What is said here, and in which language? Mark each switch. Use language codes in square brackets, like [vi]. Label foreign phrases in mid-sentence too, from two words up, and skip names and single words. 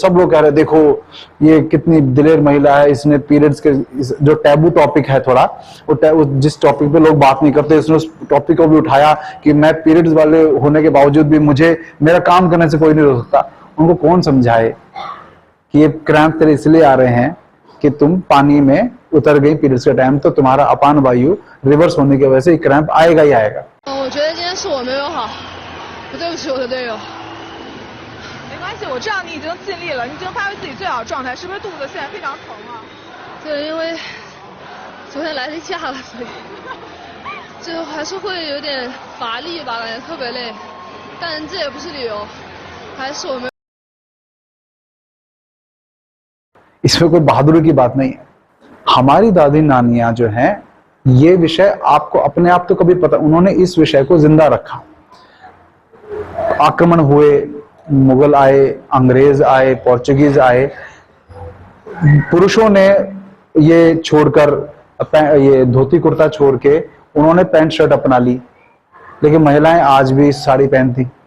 [hi] सब लोग कह रहे देखो ये कितनी दिलेर महिला है, इसने पीरियड्स के जो [en] taboo topic [hi] है थोड़ा, वो जिस टॉपिक पे लोग बात नहीं करते, उसने उस टॉपिक को भी उठाया कि मैं पीरियड्स वाले होने के बावजूद भी मुझे मेरा काम करने से कोई नहीं रोक सकता। उनको कौन समझाए कि ये क्रैम्प तेरे इसलिए आ रहे हैं कि तुम पानी में उतर गई पीरियड्स के टाइम, तो तुम्हारा अपान वायु रिवर्स होने की वजह से क्रैम्प आएगा ही आएगा। [zh] 我觉得今天是我没有好，我对不起我的队友。没关系，我知道你已经尽力了，你已经发挥自己最好的状态，是不是肚子现在非常疼啊？对，因为昨天来例假了，所以就还是会有点乏力吧，感觉特别累。但这也不是理由，还是我没有。 [hi] इसमें कोई बहादुरी की बात नहीं है। हमारी दादी नानियां जो हैं, ये विषय आपको अपने आप तो कभी पता, उन्होंने इस विषय को जिंदा रखा। आक्रमण हुए, मुगल आए, अंग्रेज आए, पोर्चुगीज आए, पुरुषों ने ये छोड़कर, ये धोती कुर्ता छोड़ के उन्होंने [en] pant shirt [hi] अपना ली, लेकिन महिलाएं आज भी साड़ी पहनती।